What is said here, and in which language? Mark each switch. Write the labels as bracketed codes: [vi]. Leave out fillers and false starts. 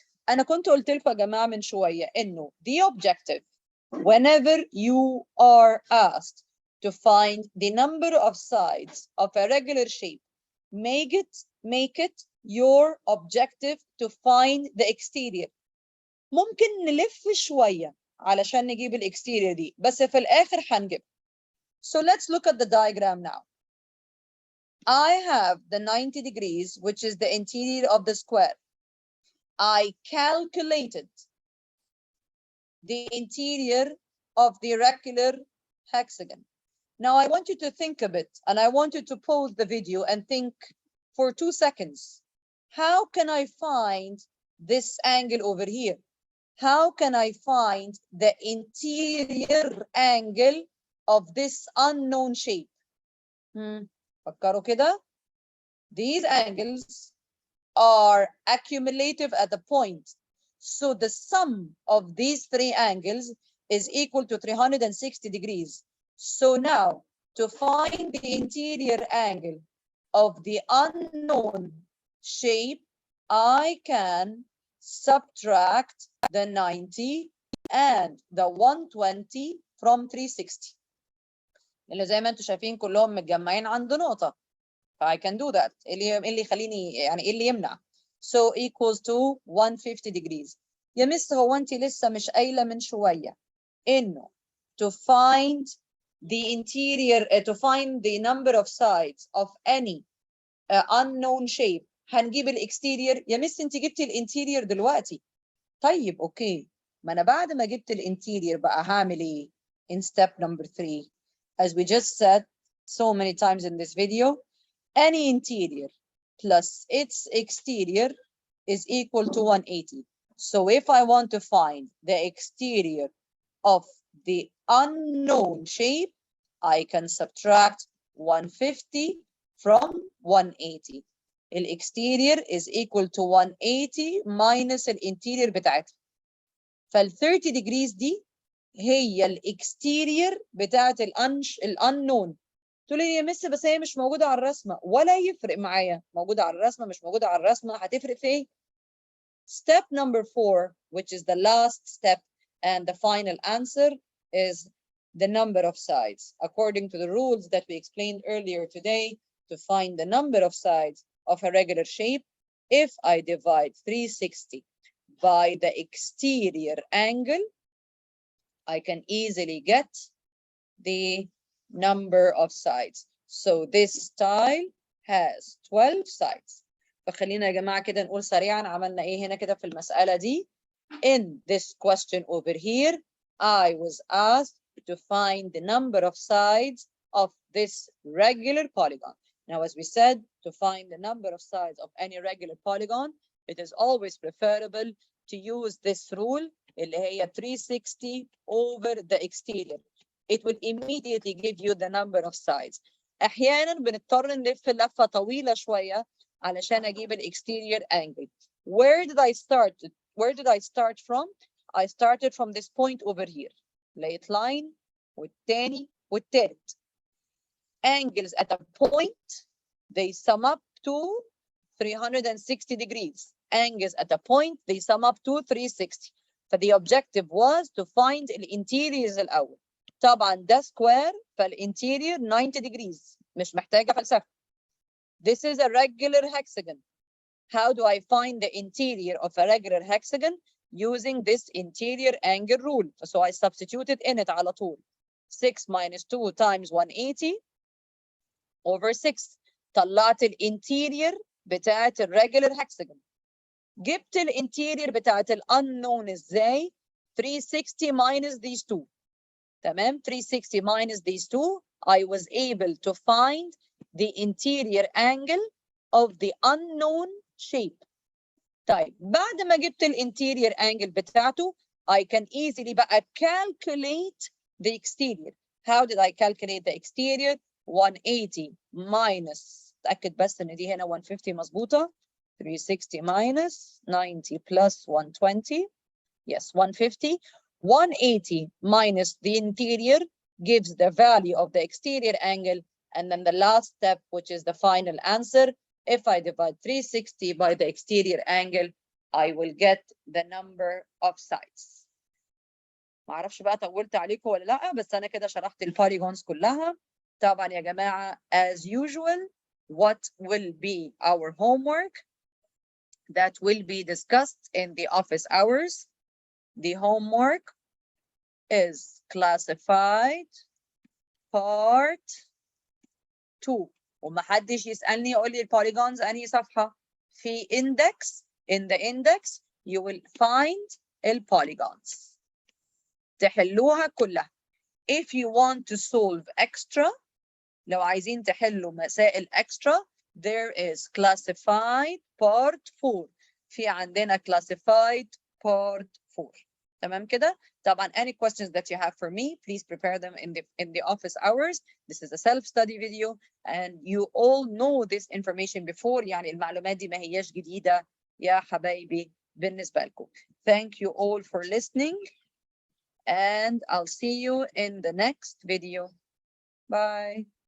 [ar] أنا كنت قلت لكم يا جماعة من شوية إنه [en] the objective whenever you are asked to find the number of sides of a regular shape, make it your objective to find the exterior. [ar] ممكن نلف شوية علشان نجيب الexterior دي بس في الآخر هنجيب. [en] So let's look at the diagram now. I have the 90 degrees, which is the interior of the square. I calculated the interior of the regular hexagon. Now I want you to think a bit, and I want you to pause the video and think for 2 seconds. How can I find this angle over here? How can I find the interior angle of this unknown shape? [ar] فكروا كده. [en] These angles are accumulative at the point. So the sum of these three angles is equal to 360 degrees. So now, to find the interior angle of the unknown shape, I can subtract the 90 and the 120 from 360. [ar] اللي زي ما انتم شايفين كلهم متجمعين عند نقطة. [en] I can do that. [ar] اللي يخليني يعني اللي يمنع. [en] So equals to 150 degrees. [ar] يا مس هو انت لسه مش قايله من شويه انه [en] to find the interior to find the number of sides of any unknown shape [ar] هنجيب الاكستيرير. يا مس انت جبتي الانتيرير دلوقتي. طيب اوكي، ما انا بعد ما جبت الانتيرير بقى هعمل ايه [en] in step number 3 as we just said so many times in this video. Any interior plus its exterior is equal to 180. So if I want to find the exterior of the unknown shape, I can subtract 150 from 180. The exterior is equal to 180 minus the interior [ar] بتاعتها. فال 30 degrees دي هي الاكستيرير بتاعت unknown. تقول لي يا مس بس هي مش موجوده على الرسمه. ولا يفرق معايا موجوده على الرسمه مش موجوده على الرسمه، هتفرق في ايه؟ [en] Step number 4, which is the last step and the final answer, is the number of sides. According to the rules that we explained earlier today, to find the number of sides of a regular shape, if I divide 360 by the exterior angle, I can easily get the number of sides. So this tile has 12 sides. [ar] فخلينا يا جماعة كده نقول سريعا عملنا ايه هنا كده في المسألة دي. [en] In this question over here, I was asked to find the number of sides of this regular polygon. Now, as we said, to find the number of sides of any regular polygon, it is always preferable to use this rule [ar] اللي هي [en] 360 over the exterior. It will immediately give you the number of sides. [ar] أحيانا بنضطر نلف لفة طويلة شوية علشان أجيب exterior angle. [en] Where did I start? Where did I start from? I started from this point over here. [ar] لقيت line والتاني والتالت. [en] Angles at a point, they sum up to 360 degrees. Angles at a point, they sum up to 360. The objective was to find the interiors [ar] الأول. طبعا ده square فالinterior 90 degrees. مش محتاجة فلسفة. [en] This is a regular hexagon. How do I find the interior of a regular hexagon? Using this interior angle rule. So I substituted in it [ar] على طول. [en] 6 minus 2 times 180 over 6. [ar] طلعت الانتيرير بتاعت الريجولر hexagon. جبت الانتيرير بتاعت [en] unknown [ar] ازاي؟ [en] 360 minus these two. [ar] تمام؟ [en] 360 minus these two, I was able to find the interior angle of the unknown shape. [ar] طيب بعد ما جبت الانتيرير angle بتاعته, [en] I can easily [ar] بقى [en] calculate the exterior. How did I calculate the exterior? 180 minus, [ar] تأكد بس ان دي هنا 150 مظبوطة. [en] 360 minus 90 plus 120. Yes, 150. 180 minus the interior gives the value of the exterior angle. And then the last step, which is the final answer, if I divide 360 by the exterior angle, I will get the number of sides. [ar] معرفش بقى طولت عليكم ولا لا, بس أنا كده شرحت البوليجونز كلها. طبعا يا جماعة, [en] as usual, what will be our homework that will be discussed in the office hours? The homework is classified part 2. [ar] ومحدش يسألني يقول لي البوليجونز أنهي صفحة. في [en] index, in the index you will find البوليجونز. [ar] تحلوها كلها. [en] If you want to solve extra, [ar] لو عايزين تحلوا مسائل [en] extra, there is classified part 4. [ar] في عندنا [en] classified part 4. [ar] تمام كده؟ طبعا [en] any questions that you have for me, please prepare them in the office hours. This is a self-study video and you all know this information before. [ar] يعني المعلومات دي ما هياش جديدة يا حبايبي بالنسبة لكم. [en] Thank you all for listening and I'll see you in the next video. Bye.